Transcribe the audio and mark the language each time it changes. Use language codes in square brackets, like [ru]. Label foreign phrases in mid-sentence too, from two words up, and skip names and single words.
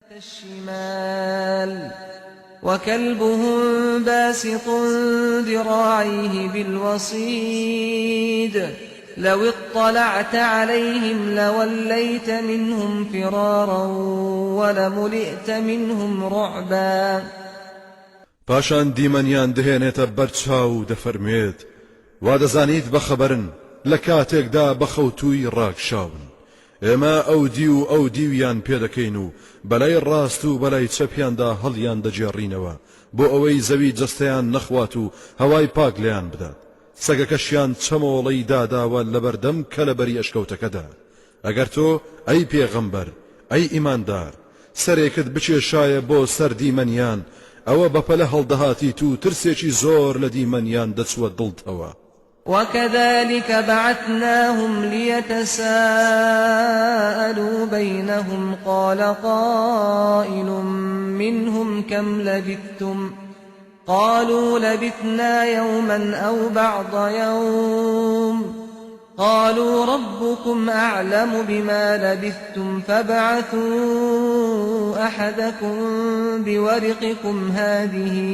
[ar] الشمال وكلبهم باسط ذراعيه بالوصيد لو اطلعت عليهم لوليت منهم فرارا ولملئت منهم رعبا. [ckb] پاشان دیمەنیان دەهێنێتە بەرچاو دەفەرمێت وا دەزانیت بەخەبەرن لە کاتێکدا بەخەوتووی ڕاکشاون ئێمە ئەو دی و ئەو دیویان پێدەکەین و بەلای ڕاست و بەلای چەپیاندا هەڵیان دەجێڕینەوە بۆ ئەوەی زەوی جەستەیان نەخوات و هەوای پاک لێیان بدات. سەگەکەشیان چەمۆڵەی داداوە لەبەردەم کە لەبەری ئەشکەوتەکەدا. ئەگەر تۆ ئەی پێغەمبەر ئەی ئیماندار سەرێکت بچێشایە بۆ سەر دیمەنیان ئەوە بەپەلە هەڵدەهاتیت و ترسێکی زۆر لە دیمەنیان دەچوە دڵتەوە. [ar] وكذلك بعثناهم ليتساءلوا بينهم قال قائل منهم كم لبثتم قالوا لبثنا يوما أو بعض يوم قالوا ربكم أعلم بما لبثتم فابعثوا أحدكم بورقكم هذه